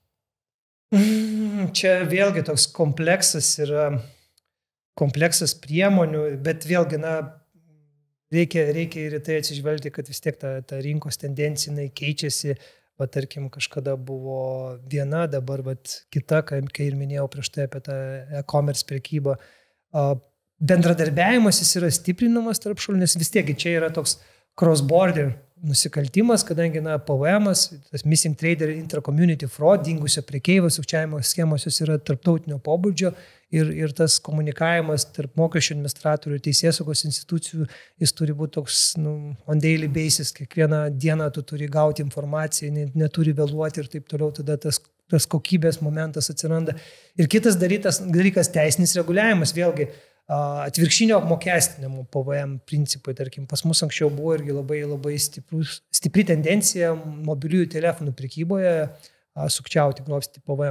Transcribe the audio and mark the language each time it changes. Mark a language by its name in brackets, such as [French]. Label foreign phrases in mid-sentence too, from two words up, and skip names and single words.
[Lithuanian] Čia vėlgi toks kompleksas priemonių, bet vėlgi, reikia ir tai atsižvelgti, kad vis tiek ta rinkos tendencija keičiasi, tarkim, kažkada buvo viena, dabar kita, kai ir minėjau prieš tai apie tą e-commerce prekybą. Bendradarbiavimas jis yra stiprinamas tarp šalių, nes vis tiek čia yra toks cross-border nusikaltimas, kadangi PVM-as, tas [English] missing trader intra-community fraud, [Lithuanian] dingusio prekeivio sukčiavimo schemos, jos yra tarptautinio pobūdžio ir tas komunikavimas tarp mokesčių administratorių ir teisėsaugos institucijų, jis turi būti toks [English] on daily basis, [Lithuanian] kiekvieną dieną tu turi gauti informaciją, neturi vėluoti ir taip toliau, tada tas kokybės momentas atsiranda. Ir kitas dalykas teisinis reguliavimas, vėlgi, atvirkštinio apmokestinimo PVM principai, tarkim, pas mus anksčiau buvo irgi labai stipri tendencija mobiliųjų telefonų prekyboje sukčiauti, grobstyti PVM.